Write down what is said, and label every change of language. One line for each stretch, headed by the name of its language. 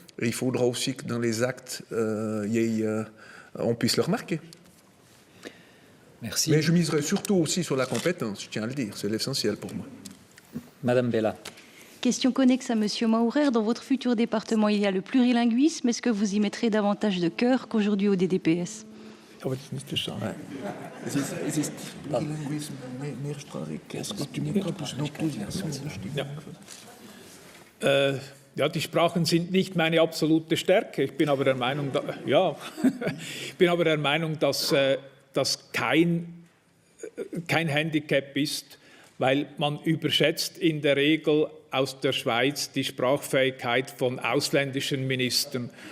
French: Et il faudra aussi que dans les actes, on puisse le remarquer. Merci. Mais je miserai surtout aussi sur la compétence, je tiens à le dire, c'est l'essentiel pour moi. Madame Bella. Question connexe à M. Maurer. Dans votre futur département, il y a le plurilinguisme. Est-ce que vous y mettrez davantage de cœur qu'aujourd'hui au DDPS?
German: Aber das ist nicht das Schade. Es ist Plurilinguisme, mehrsprachig.
French: Est-ce que tu mets plus d'enthousiasme?
German: Ja, die Sprachen sind nicht meine absolute Stärke. Ich bin aber der Meinung, dass das kein Handicap ist, weil man überschätzt in der Regel aus der Schweiz die Sprachfähigkeit von ausländischen Ministern.